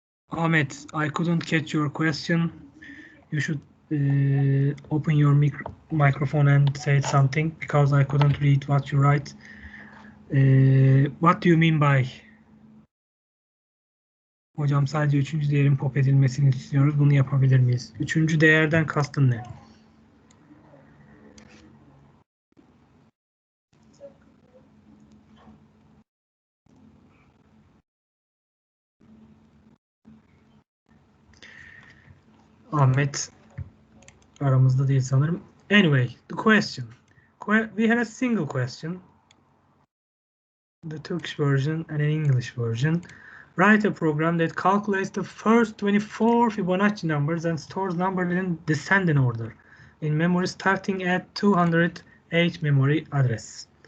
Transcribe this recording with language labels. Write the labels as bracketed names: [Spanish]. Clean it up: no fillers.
[English] Ahmed, I couldn't catch your question. You should open your microphone and say something because I couldn't read what you write. What do you mean by? [Turkish] Hocam sadece üçüncü değerin pop edilmesini istiyoruz. Bunu yapabilir miyiz? Üçüncü değerden kastın ne? Ahmet aramızda değil sanırım. [English] Anyway, the question. We have a single question. The Turkish version and an English version. Write a program that calculates the first 24 Fibonacci numbers and stores numbers in descending order in memory starting at 208 memory address.